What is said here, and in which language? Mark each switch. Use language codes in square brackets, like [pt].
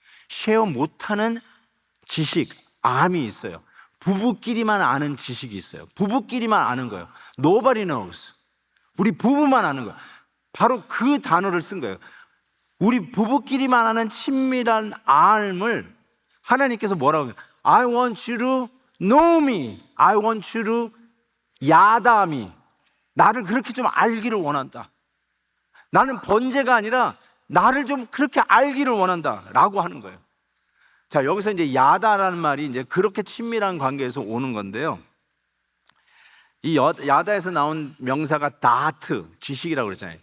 [ko] 쉐어 못하는 지식, 암이 있어요. 부부끼리만 아는 지식이 있어요. 부부끼리만 아는 거예요. [en] Nobody knows. [ko] 우리 부부만 아는 거예요. 바로 그 단어를 쓴 거예요. 우리 부부끼리만 아는 친밀한 알을 하나님께서 뭐라고 해요? [en] I want you to know me. I want you to 야다 me. [ko] 나를 그렇게 좀 알기를 원한다. 나는 번제가 아니라 나를 좀 그렇게 알기를 원한다 라고 하는 거예요. 자, 여기서 이제 야다라는 말이 이제 그렇게 친밀한 관계에서 오는 건데요. 이 야다에서 나온 명사가 다하트, 지식이라고 그랬잖아요.